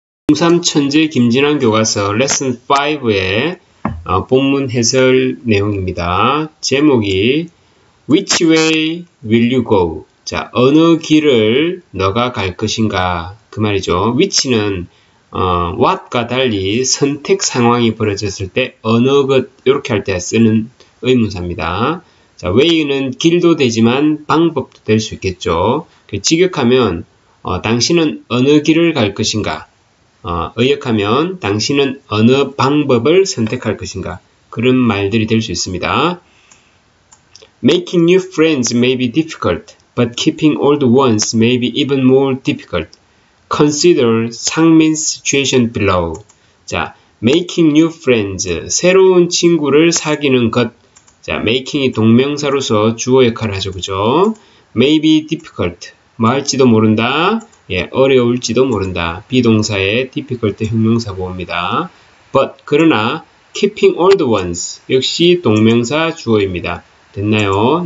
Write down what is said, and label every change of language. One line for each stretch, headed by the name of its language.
Korean: 중3 천재 김진환 교과서 레슨 5의 본문 해설 내용입니다.
English: 제목이 Which way will you go?
Korean: 자, 어느 길을 너가 갈 것인가? 그 말이죠. which는 what과 달리 선택 상황이 벌어졌을 때 어느 것 이렇게 할 때 쓰는 의문사입니다. 자, way는 길도 되지만 방법도 될 수 있겠죠. 직역하면 당신은 어느 길을 갈 것인가? 의역하면 당신은 어느 방법을 선택할 것인가? 그런 말들이 될 수 있습니다.
English: Making new friends may be difficult, but keeping old ones may be even more difficult. Consider 상민's situation below.
Korean: 자,
English: making new friends,
Korean: 새로운 친구를 사귀는 것. 자, making이 동명사로서 주어 역할을 하죠, 그죠?
English: May be difficult,
Korean: 뭐 할지도 모른다. 예, 어려울지도 모른다. 비동사의 difficult 형용사 보호입니다. But, 그러나
English: keeping old ones,
Korean: 역시 동명사 주어입니다. 됐나요?